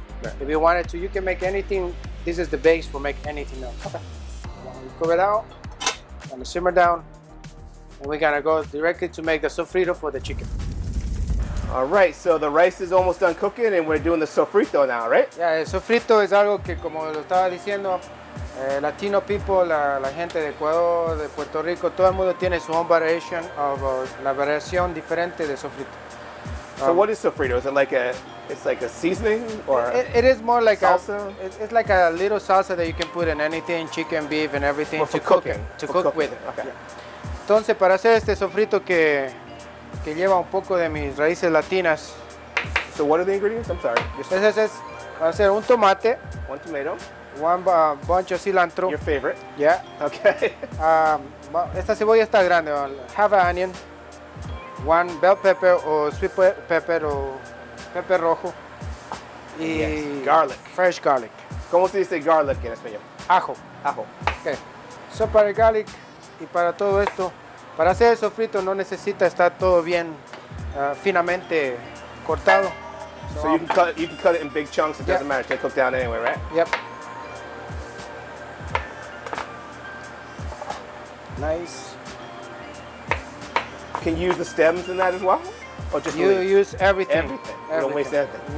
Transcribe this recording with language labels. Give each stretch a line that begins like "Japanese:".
English: Right. if you wanted to. You can make anything. This is the base for make anything else. Okay. You cover it out, and simmer down, and we're gonna go directly to make the sofrito for the chicken. All right. So the rice is almost done cooking, and we're doing the sofrito now, right?
Spanish: Ya, el sofrito es algo que, como lo estaba diciendo,
English: Latino people,
Spanish: la gente de Ecuador, de Puerto Rico, todo el mundo tiene su
English: own variation of
Spanish: la variación diferente de sofrito.
English: So what is sofrito? Is it like it's like a seasoning or? It is more like Salsa? it's like a little salsa that you can put in anything, chicken, beef, and everything Well, for to cook cooking. it, to For cook cooking, with it. okay. Yeah.
Spanish: Entonces, para hacer este sofrito que lleva un poco de mis raíces latinas,
English: So what are the ingredients? I'm sorry.
Spanish: entonces va a ser un tomate,
English: One tomato. one bunch of cilantro, Your favorite. yeah. Okay.
Spanish: Esta cebolla está grande,
English: half an onion, one bell pepper o sweet pepper o pepper rojo, y Yes, garlic. fresh garlic,
Spanish: ¿Cómo se dice garlic en español? ajo. Ajo.
English: Okay.
Spanish: So para el garlic y para todo esto, para hacer el sofrito no necesita estar todo bien finamente cortado.
English: So you can cut it in big chunks. It doesn't matter. It's gonna cook down anyway, right? Yep. Nice. Can you use the stems in that as well, or just the You leaves? use everything. Everything. You don't waste anything.